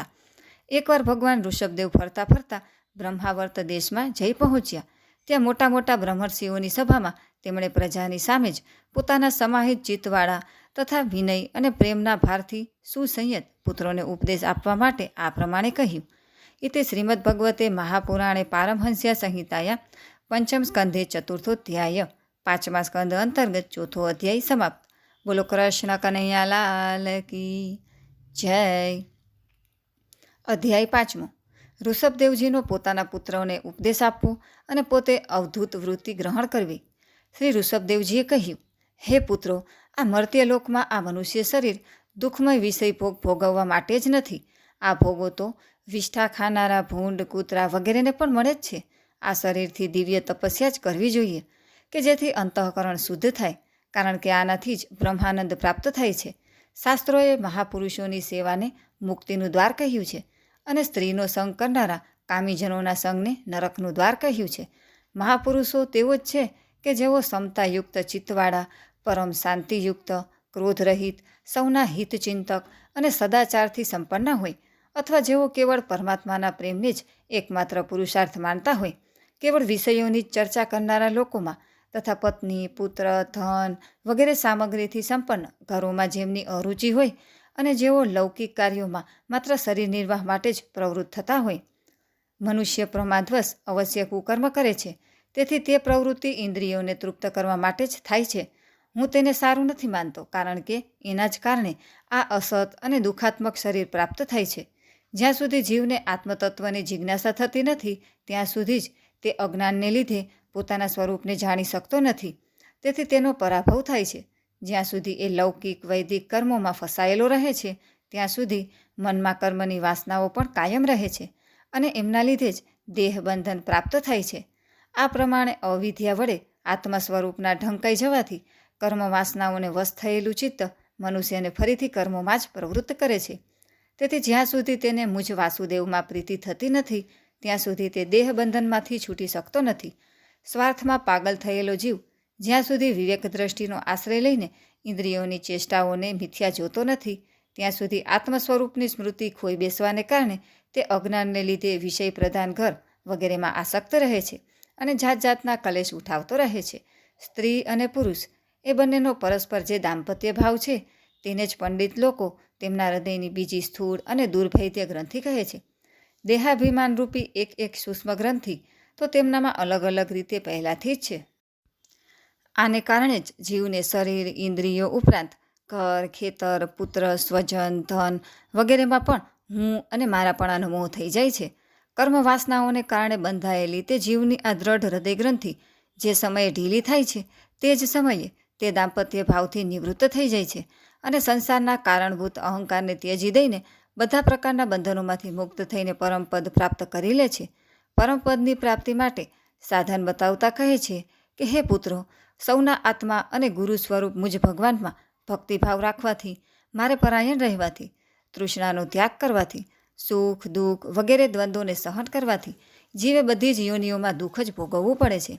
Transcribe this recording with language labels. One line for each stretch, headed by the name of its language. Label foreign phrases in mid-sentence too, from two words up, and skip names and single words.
Gujarati: એકવાર ભગવાન ઋષભદેવ ફરતા ફરતા બ્રહ્માવર્ત દેશમાં જઈ પહોંચ્યા. ત્યાં મોટા મોટા બ્રહ્મર્ષિઓની સભામાં તેમણે પ્રજાની સામે જ પોતાના સમાહિત ચિત્તવાળા તથા વિનય અને પ્રેમના ભારથી સુસંયત પુત્રોને ઉપદેશ આપવા માટે આ પ્રમાણે કહ્યું.
Sanskrit: इति श्रीमद्भगवते महापुराणे पारमहंस्या संहिताया पंचम स्कंधे चतुर्थोध्याय
Gujarati: પાંચમા સ્કંધ અંતર્ગત ચોથો અધ્યાય સમાપ્ત।
Hindi: बोलो कृष्ण कन्हैयालाल की जय।
Gujarati: અધ્યાય પાંચમો। ઋષભદેવજીનો પોતાના પુત્રોને ઉપદેશ આપવો અને પોતે અવધૂત વૃત્તિ ગ્રહણ કરવી। શ્રી ઋષભદેવજીએ કહ્યું, હે પુત્રો, આ મર્ત્યલોકમાં આ મનુષ્ય શરીર દુઃખમય વિષય ભોગ ભોગવવા માટે જ નથી। આ ભોગો તો વિષ્ઠા ખાનારા ભૂંડ કૂતરા વગેરેને પણ મળે જ છે। આ શરીરથી દિવ્ય તપસ્યા જ કરવી જોઈએ કે જેથી અંતઃકરણ શુદ્ધ થાય, કારણ કે આનાથી જ બ્રહ્માનંદ પ્રાપ્ત થાય છે। શાસ્ત્રોએ મહાપુરુષોની સેવાને મુક્તિનું દ્વાર કહ્યું છે અને સ્ત્રીનો સંગ કરનારા કામીજનોના સંગને નરકનું દ્વાર કહ્યું છે। મહાપુરુષો તેવો જ છે કે જેઓ સમતાયુક્ત ચિત્તવાળા, પરમ શાંતિયુક્ત, ક્રોધરહિત, સૌના હિતચિંતક અને સદાચારથી સંપન્ન હોય, અથવા જેઓ કેવળ પરમાત્માના પ્રેમને જ એકમાત્ર પુરુષાર્થ માનતા હોય। કેવળ વિષયોની ચર્ચા કરનારા લોકોમાં તથા પત્ની, પુત્ર, ધન વગેરે સામગ્રીથી સંપન્ન ઘરોમાં જેમની અરુચિ હોય અને જેઓ લૌકિક કાર્યોમાં માત્ર શરીર નિર્વાહ માટે જ પ્રવૃત્ત થતા હોય। મનુષ્ય પ્રમાદવશ અવશ્ય કુકર્મ કરે છે, તેથી તે પ્રવૃત્તિ ઇન્દ્રિયોને તૃપ્ત કરવા માટે જ થાય છે। હું તેને સારું નથી માનતો, કારણ કે એના જ કારણે આ અસત અને દુઃખાત્મક શરીર પ્રાપ્ત થાય છે। જ્યાં સુધી જીવને આત્મતત્વની જિજ્ઞાસા થતી નથી ત્યાં સુધી જ તે અજ્ઞાનને લીધે પોતાના સ્વરૂપને જાણી શકતો નથી, તેથી તેનો પરાભવ થાય છે। જ્યાં સુધી એ લૌકિક વૈદિક કર્મોમાં ફસાયેલો રહે છે ત્યાં સુધી મનમાં કર્મની વાસનાઓ પણ કાયમ રહે છે અને એમના લીધે જ દેહબંધન પ્રાપ્ત થાય છે। આ પ્રમાણે અવિદ્યા વડે આત્મા સ્વરૂપના ઢંકાઈ જવાથી કર્મ વાસનાઓને વશ થયેલું ચિત્ત મનુષ્યને ફરીથી કર્મોમાં જ પ્રવૃત્ત કરે છે। તેથી જ્યાં સુધી તેને મુજ વાસુદેવમાં પ્રીતિ થતી નથી ત્યાં સુધી તે દેહબંધનમાંથી છૂટી શકતો નથી। સ્વાર્થમાં પાગલ થયેલો જીવ જ્યાં સુધી વિવેક દૃષ્ટિનો આશ્રય લઈને ઇન્દ્રિયોની ચેષ્ટાઓને મિથ્યા જોતો નથી ત્યાં સુધી આત્મસ્વરૂપની સ્મૃતિ ખોઈ બેસવાને કારણે તે અજ્ઞાનને લીધે વિષય પ્રધાન ઘર વગેરેમાં આસક્ત રહે છે અને જાત જાતના કલેશ ઉઠાવતો રહે છે। સ્ત્રી અને પુરુષ એ બંનેનો પરસ્પર જે દામ્પત્ય ભાવ છે તેને જ પંડિત લોકો તેમના હૃદયની બીજી સ્થૂળ અને દુર્ભેદ્ય ગ્રંથિ કહે છે। દેહાભિમાન રૂપી એક એક સૂક્ષ્મ ગ્રંથિ તો તેમનામાં અલગ અલગ રીતે પહેલાથી જ છે। આને કારણે જ જીવને શરીર, ઇન્દ્રિયો ઉપરાંત ઘર, ખેતર, પુત્ર, સ્વજન, ધન વગેરેમાં પણ હું અને મારાપણાનો મોહ થઈ જાય છે। કર્મ વાસનાઓને કારણે બંધાયેલી તે જીવની આ દૃઢ હૃદય ગ્રંથિ જે સમયે ઢીલી થાય છે તે જ સમયે તે દામ્પત્ય ભાવથી નિવૃત્ત થઈ જાય છે અને સંસારના કારણભૂત અહંકારને ત્યજી દઈને બધા પ્રકારના બંધનોમાંથી મુક્ત થઈને પરમપદ પ્રાપ્ત કરી લે છે। પરમપદની પ્રાપ્તિ માટે સાધન બતાવતા કહે છે કે હે પુત્રો, સૌના આત્મા અને ગુરુ સ્વરૂપ મુજ ભગવાનમાં ભક્તિભાવ રાખવાથી, મારે પરાયણ રહેવાથી, તૃષ્ણાનો ત્યાગ કરવાથી, સુખ દુઃખ વગેરે દ્વંદ્વોને સહન કરવાથી જીવે બધી જ યોનિઓમાં દુઃખ જ ભોગવવું પડે છે।